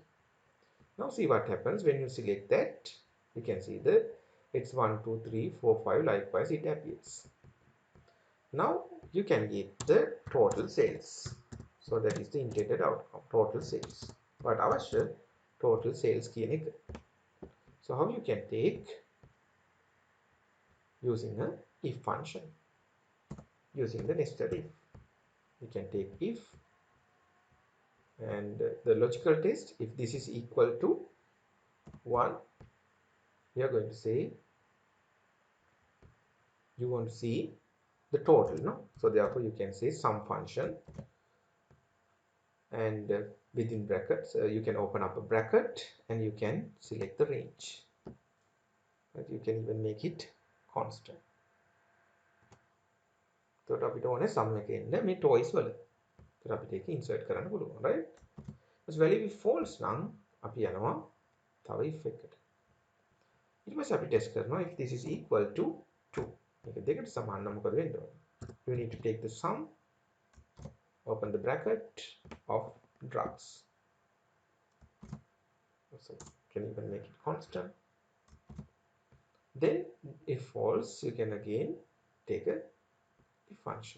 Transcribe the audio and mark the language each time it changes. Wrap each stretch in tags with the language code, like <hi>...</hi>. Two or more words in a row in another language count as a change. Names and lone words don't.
<en>Now see what happens when you select that. You can see that it's 1 2 3 4 5 likewise it appears. Now you can get the total sales. So that is the intended outcome, total sales. But avashya total sales</en> <si>කියන එක.</si> <en>So how you can take using a if function, using the nested if. You can take if and the logical test, if this is equal to 1, you are going to say you want to see the total, no? So therefore you can say sum function and within brackets you can open up a bracket and you can select the range, but you can even make it constant.</en> <si>So අපිට ඕනේ sum එක එන්න මේ toys වල. So අපිට ඒක insert කරන්න පුළුවන්,</si> <en>right? As value if false</en> <si>නම් අපි යනවා තව if එකකට. ඊට පස්සේ අපි test කරනවා</si> <en>if this is equal to 2.</en> <si>මේක දෙකට සමාන නම් මොකද වෙන්න ඕනේ?</si> <en>You need to take the sum, open the bracket of drugs. So you can even make it constant. Then if false, you can again take a if function.</en>